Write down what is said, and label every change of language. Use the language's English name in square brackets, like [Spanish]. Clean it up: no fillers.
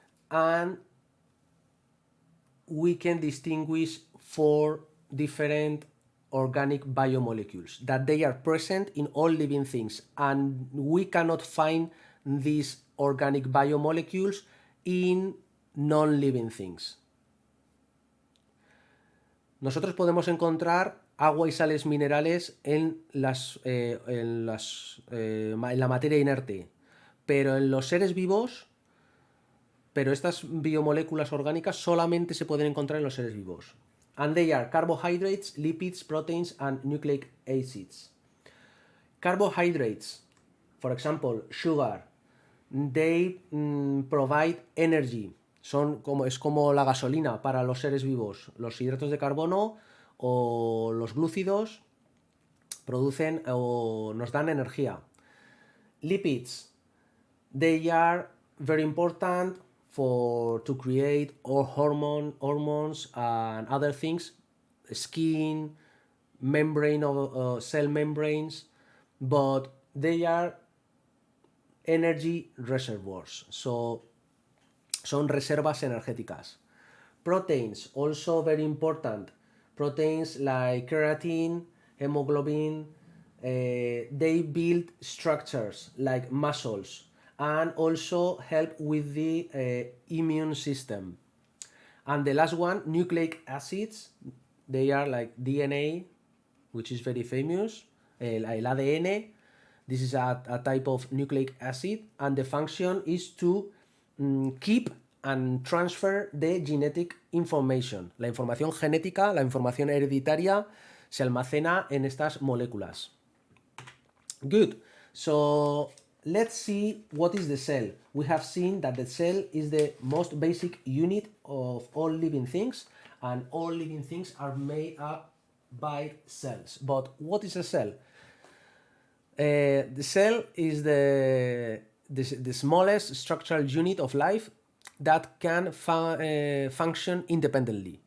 [English] And we can distinguish four different organic biomolecules that they are present in all living things, and we cannot find these organic biomolecules in non-living things. [Spanish] Nosotros podemos encontrar agua y sales minerales en la materia inerte, pero en los seres vivos, pero estas biomoléculas orgánicas solamente se pueden encontrar en los seres vivos. [English] And they are carbohydrates, lipids, proteins, and nucleic acids. Carbohydrates, for example, sugar, they provide energy. [Spanish] Es como la gasolina para los seres vivos. Los hidratos de carbono o los glúcidos producen o nos dan energía. [English] Lipids, they are very important to create all hormones and other things, skin, membrane of cell membranes, but they are energy reservoirs, so [Spanish] son reservas energéticas. [English] Proteins, also very important. Proteins like keratin, hemoglobin, they build structures like muscles, and also help with the immune system. And the last one, nucleic acids, they are like DNA, which is very famous, [Spanish] el ADN. [English] This is a type of nucleic acid, and the function is to keep and transfer the genetic information. [Spanish] La información genética, la información hereditaria, se almacena en estas moléculas. [English] Good. So let's see what is the cell. We have seen that the cell is the most basic unit of all living things, and all living things are made up by cells. But what is a cell? The cell is the smallest structural unit of life that can function independently.